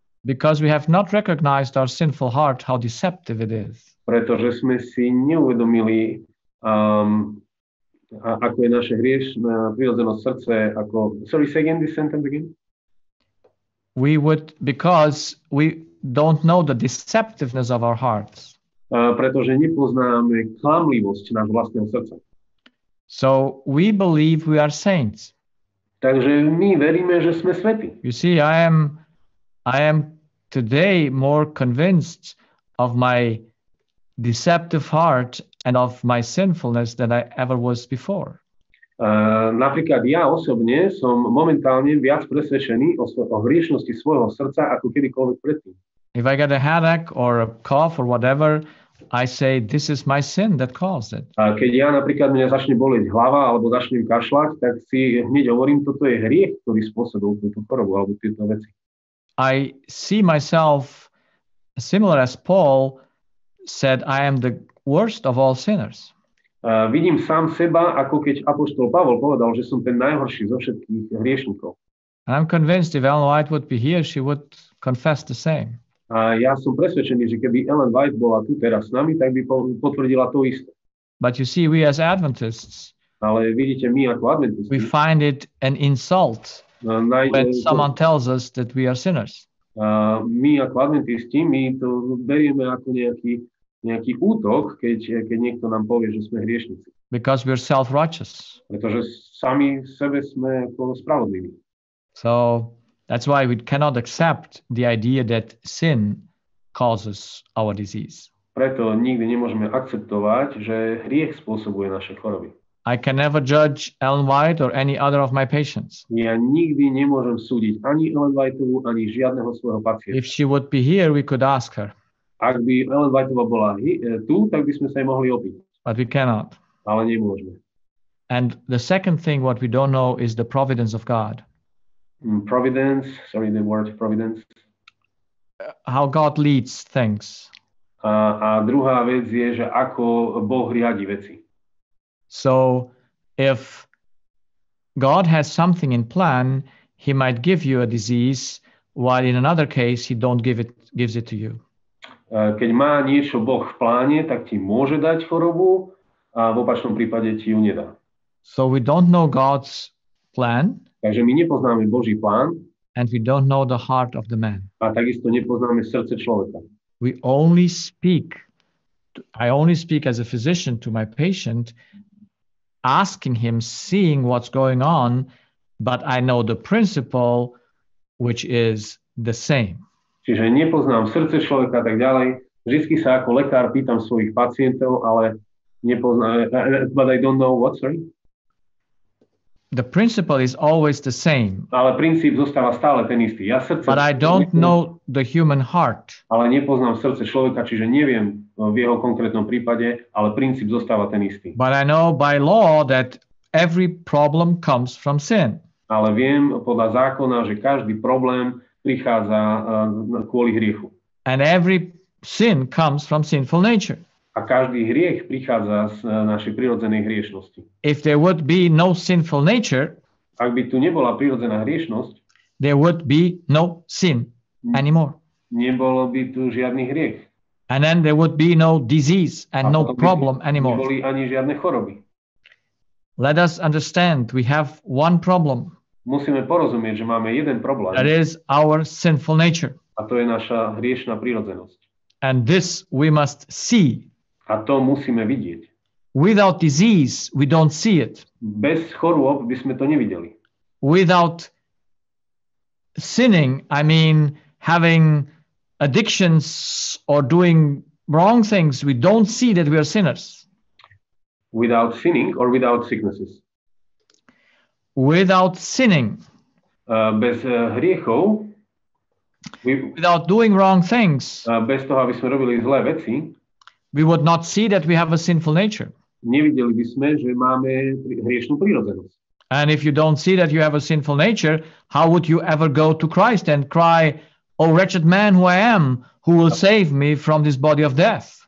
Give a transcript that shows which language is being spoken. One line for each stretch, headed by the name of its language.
English: Because we have not recognized our sinful heart, how deceptive it is.
Slovak: Pretože sme si neuvedomili, ako je naše hriešne prirodzené srdce,
English: sorry, say again this sentence again? Because we don't know the deceptiveness of our hearts.
Slovak: Pretože nepoznáme klamlivosť nášho vlastného srdca.
English: So we believe we are saints.
Slovak: Takže my veríme, že sme svätí.
English: You see, I am today more convinced of my deceptive heart and of my sinfulness than I ever was before.
Slovak: Napríklad ja osobne som momentálne viac presvedčený o hriešnosti svojho srdca ako kedykoľvek predtým.
English: If I get a headache or a cough or whatever, I say, this is my sin that caused it.
Slovak: A keď ja napríklad mňa začne boleť hlava alebo začnem kašľať, tak si hneď hovorím, toto je hriech, ktorý spôsobil túto chorobu alebo tieto veci.
English: I see myself similar as Paul said, I am the worst of all sinners.
Slovak: Vidím sám seba, ako keď apoštol Pavol povedal, že som ten najhorší zo všetkých hriešnikov.
English: And I'm convinced if Ellen White would be here, she would confess the same.
Slovak: A ja som presvedčený, že keby Ellen White bola tu teraz s nami, tak by potvrdila to isté.
English: But you see, we as Adventists,
Slovak: ale vidíte, my ako adventisti,
English: we find it an insult when someone tells us that we are sinners.
Slovak: My ako adventisti, my to berieme ako nejaký útok, keď niekto nám povie, že sme hriešnici.
English: Because we're self-righteous.
Slovak: Pretože sami sebe sme ako spravodliví.
English: So that's why we cannot accept the idea that sin causes our disease.
Slovak: Preto nikdy nemôžeme akceptovať, že hriech spôsobuje naše choroby.
English: I can never judge Ellen White or any other of my patients.
Slovak: Ja nikdy nemôžem súdiť ani Ellen Whiteovú, ani žiadneho svojho pacienta.
English: If she would be here, we could ask her,
Slovak: Ak by Ellen Whiteová bola tu, tak by sme sa jej mohli opýtať.
English: but we cannot.
Slovak: Ale nemôžeme.
English: And the second thing, what we don't know, is the providence of God. Providence, the word providence. How God leads things.
Slovak: A druhá vec je, že ako Boh riadi veci.
English: So if God has something in plan, he might give you a disease, while in another case, he don't gives it to you.
Slovak: Keď má niečo Boh v pláne, tak ti môže dať chorobu a v opačnom prípade ti ju nedá.
English: So we don't know God's plan.
Slovak: Takže my nepoznáme Boží plán.
English: And we don't know the heart of the man.
Slovak: A takisto nepoznáme srdce človeka.
English: I only speak as a physician to my patient, asking him, seeing what's going on, but I know the principle, which is the same.
Slovak: Čiže nepoznám srdce človeka a tak ďalej. Vždycky sa ako lekár pýtam svojich pacientov, ale nepoznám,
English: but I don't know what, sorry? The principle is always the same.
Slovak: Ale princíp zostáva stále ten istý.
English: But I don't know the human heart.
Slovak: Ale nepoznám srdce človeka, čiže neviem v jeho konkrétnom prípade, ale princíp zostáva ten istý.
English: But I know by law that every problem comes from sin.
Slovak: Ale viem podľa zákona, že každý problém prichádza kvôli hriechu.
English: And every sin comes from sinful nature.
Slovak: A každý hriech prichádza z našej prirodzenej hriešnosti.
English: If there would be no sinful nature,
Slovak: ak by tu nebola prirodzená hriešnosť,
English: there would be no sin anymore.
Slovak: Nebolo by tu žiadny hriech.
English: And then there would be no disease and no problem anymore.
Slovak: Neboli ani žiadne choroby.
English: Let us understand, we have one problem.
Slovak: Musíme porozumieť, že máme jeden problém.
English: That is our sinful nature.
Slovak: A to je naša hriešna prirodzenosť.
English: And this we must see.
Slovak: A to musíme vidieť.
English: Without disease, we don't see it.
Slovak: Bez chorôb by sme to nevideli.
English: Without sinning, I mean having addictions or doing wrong things, we don't see that we are sinners. Without sinning or without sicknesses? Without sinning.
Slovak: Bez hriechov.
English: Without doing wrong things.
Slovak: Bez toho, aby sme robili zlé veci.
English: We would not see that we have a sinful nature.
Slovak: Nevideli by sme, že máme hriešnú prírodzenosť.
English: And if you don't see that you have a sinful nature, how would you ever go to Christ and cry, "Oh wretched man who I am, who will save me from this body of death?"